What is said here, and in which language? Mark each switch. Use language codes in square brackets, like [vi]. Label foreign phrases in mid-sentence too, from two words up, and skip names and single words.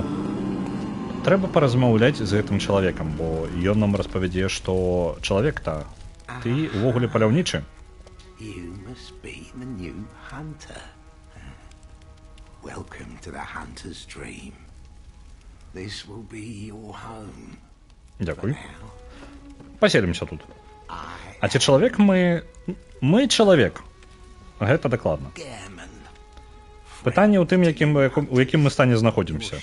[be] Трэба паразмаўляць з гэтым чалавекам, бо ён нам распавядзе, што чалавек-то, ты увогуле паляўнічы. [en] You must be the new hunter. Welcome to the hunter's dream. This will be your home. [be] Дзякуй. Паселімся тут. А ці чалавек мы... Мы чалавек. Гэта дакладна. Пытанне ў тым, у якім мы стане знаходзімся.